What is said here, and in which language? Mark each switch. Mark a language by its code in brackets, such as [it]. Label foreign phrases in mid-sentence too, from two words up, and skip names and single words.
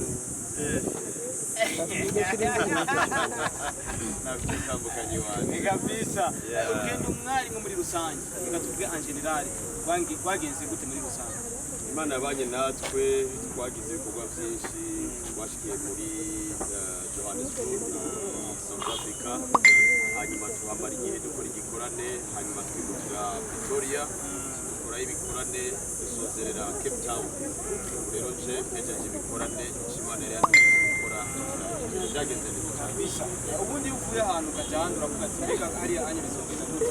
[rn] Nabitambukanye wanjye. Kabisa. Ugenda umwarimu muri rusange. Ngatubwe [fr] en general. [rn] Wagenze gute muri rusange? Imana yabanye natwe twagize ibikorwa byinshi twashikiye muri Johannesburg, South Africa. Hanyuma tuhamara igihe dukora igikorane, hanyuma twimukira Pretoria, dukora ibikorane dusozerera Cape Town. Rero nje ejeje ibikorane Imana yari gukora byagenze neza Kabisa. Ubundi uvuye ahantu ukajyana uravuga ati mbega hariya anye bizogenda gute?